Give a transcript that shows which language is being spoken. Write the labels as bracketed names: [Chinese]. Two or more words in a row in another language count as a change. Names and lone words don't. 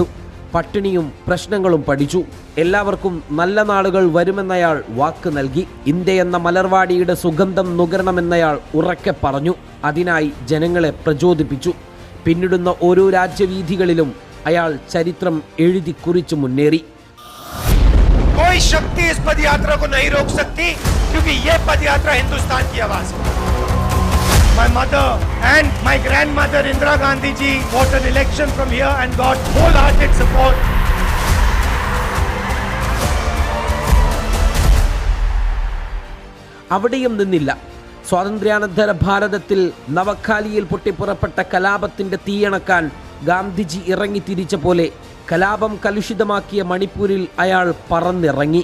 [Malayalam] പട്ടിണിയും പ്രശ്നങ്ങളും പഠിച്ചു. എല്ലാവർക്കും നല്ല നാളുകൾ വരുമെന്നയാൾ വാക്ക് നൽകി. ഇന്ത്യ എന്ന മലർവാടിയുടെ സുഗന്ധം നുകരണമെന്നയാൾ ഉറക്കെ പറഞ്ഞു. അതിനായി ജനങ്ങളെ പ്രചോദിപ്പിച്ചു. പിന്നിടുന്ന ഓരോ രാജ്യവീഥികളിലും അയാൾ ചരിത്രം എഴുതി കുറിച്ചു മുന്നേറി. [Hindi] कोई शक्ति इस पदयात्रा को नहीं रोक सकती क्योंकि ये पदयात्रा हिंदुस्तान की आवाज है. [English] My mother and my grandmother Indira Gandhi ji fought an election from here and got wholehearted support. [Malayalam] അവിടെയും നിന്നില്ല. സ്വാതന്ത്ര്യാനന്തര ഭാരതത്തിൽ നവഖാലിയിൽ പൊട്ടിപ്പുറപ്പെട്ട കലാപത്തിൻ്റെ തീയണക്കാൻ ഗാന്ധിജി ഇറങ്ങിത്തിരിച്ച പോലെ കലാപം കലുഷിതമാക്കിയ മണിപ്പൂരിൽ അയാൾ പറന്നിറങ്ങി.